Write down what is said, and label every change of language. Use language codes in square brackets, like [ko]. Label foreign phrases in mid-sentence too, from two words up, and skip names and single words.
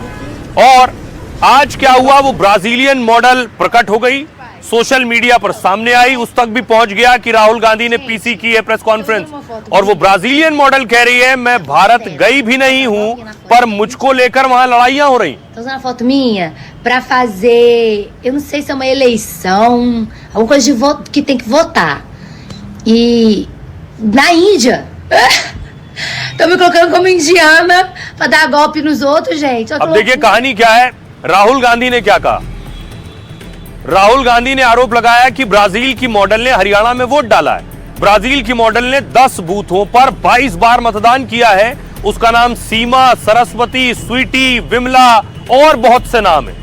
[hi] और आज क्या हुआ, वो [en] Brazilian model [hi] प्रकट हो गई, [en] social media [hi] पर सामने आई, उस तक भी पहुंच गया कि राहुल गांधी ने पीसी की है [en] press conference. [hi] और वो [en] Brazilian model [hi] कह रही है, मैं भारत गई भी नहीं हूं, पर मुझको लेकर वहां लड़ाइयां हो रही। [pt] Tô usando a foto minha pra fazer, eu não sei se é uma eleição, alguma coisa de voto que tem que votar. E na Índia, tô me colocando como indiana pra dar golpe nos outros, gente. [hi] अब देखिए कहानी क्या है। राहुल गांधी ने क्या कहा? राहुल गांधी ने आरोप लगाया कि ब्राजील की मॉडल ने हरियाणा में वोट डाला है। ब्राजील की मॉडल ने 10 बूथों पर 22 बार मतदान किया है। उसका नाम सीमा, सरस्वती, स्वीटी, विमला और बहुत से नाम है।